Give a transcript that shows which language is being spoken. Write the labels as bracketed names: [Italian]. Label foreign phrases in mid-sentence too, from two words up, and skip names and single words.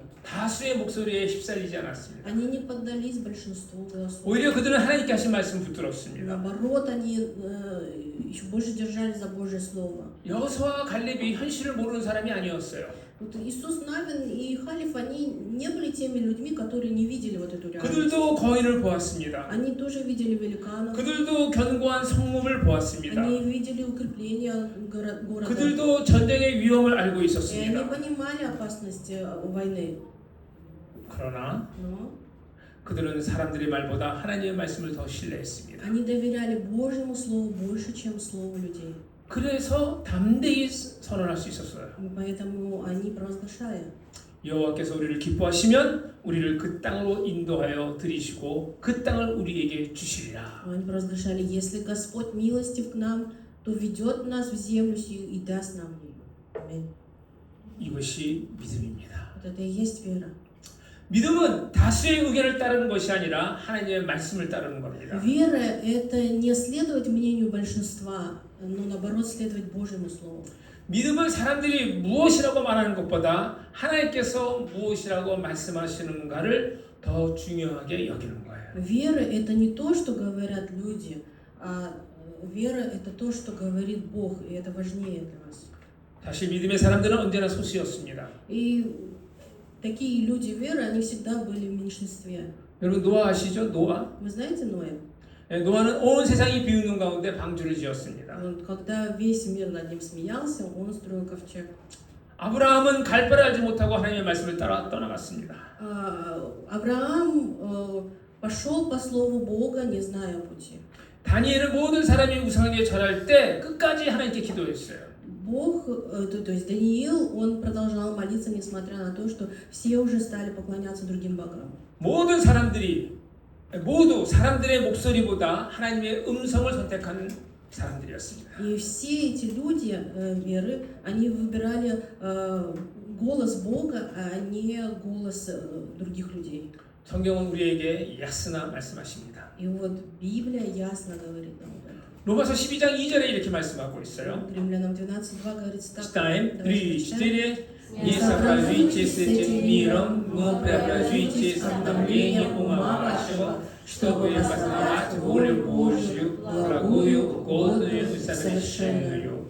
[Korean] 다수의 목소리에 휩쓸리지 않았습니다. [Russian] Они не поддались большинству голосов. [Korean] 오히려 그들은 하나님께 하신 말씀 붙들었습니다. [Russian] Наоборот, они еще больше держались за Божье Слово. [Korean] 여호수아와 갈렙이 현실을 모르는 사람이 아니었어요. [Russian] Вот Иисус Навин и Халиф, они не были теми людьми, которые не видели вот эту реальность. [Korean] 그들도 거인을 보았습니다. [Russian] Они тоже видели великанов. [Korean] 그들도 견고한 성읍을 보았습니다. [Russian] Они видели укрепления города. [Korean] 그들도 전쟁의 위험을 알고 [Russian] И они [Korean] 있었습니다. [Russian] понимали опасность войны. [Korean] 그러나 [Russian] Но [Korean] 그들은 사람들의 말보다 하나님의 말씀을 더 신뢰했습니다. [Russian] они доверяли Божьему Слову больше, чем Слову людей. [Korean] 그래서 담대히 선언할 수 있었어요. [Russian] И поэтому они провозглашали. [Korean] 여호와께서 우리를 기뻐하시면 우리를 그 땅으로 인도하여 들이시고 그 땅을 우리에게 주시리라. [Russian] Они провозглашали, если Господь милостив к нам, то ведет нас в землю сию и даст нам ее. Аминь. [Korean] 이것이 믿음입니다. [Russian] Вот это и есть вера. [Korean] 믿음은 다수의 의견을 따르는 것이 아니라 하나님의 말씀을 따르는 겁니다. [Russian] Вера – это не следовать мнению большинства, но наоборот следовать Божьему Слову. [Korean] 믿음은 사람들이 무엇이라고 말하는 것보다 하나님께서 무엇이라고 말씀하시는가를 더 중요하게 여기는 거예요. [Russian] Вера – это не то, что говорят люди, а вера – это то, что говорит Бог, и это важнее для нас. [Korean] 사실 믿음의 사람들은 언제나 소수였습니다. [Russian] И такие люди веры, они всегда были в меньшинстве. [Korean] 여러분 노아 아시죠? 노아? [Russian] Вы знаете Ноя? [Korean] 노아는 온 세상이 비웃는 가운데 방주를 지었습니다. [Russian] Когда весь мир над ним смеялся, он устроил ковчег. [Korean] 아브라함은 갈 바를 알지 못하고 하나님의 말씀을 따라 떠나갔습니다. [Russian] Авраам пошел по слову Бога, не зная пути. [Korean] 다니엘은 모든 사람이 우상에게 절할 때 끝까지 하나님께 기도했어요. [Russian] Бог, то есть Даниил, он продолжал молиться, несмотря на то, что все уже стали поклоняться другим богам. [Korean] 모든 사람들이 모두 사람들의 목소리보다 하나님의 음성을 선택하는 사람들이었습니다. [Russian] И все эти люди веры, они выбирали голос Бога, а не голос других людей. [Korean] 성경은 우리에게 야스나 말씀하십니다. [Russian] И вот Библия ясно говорит нам об этом. [Korean] 로마서 12장 2절에 이렇게 말씀하고 있어요. [Russian] Римлянам 12:2 говорится так. Читаем. 3, 4. Не Не сообразуйтесь с этим миром, но преобразуйтесь обновлением ума вашего, чтобы познавать волю Божью, благую, угодную и совершенную.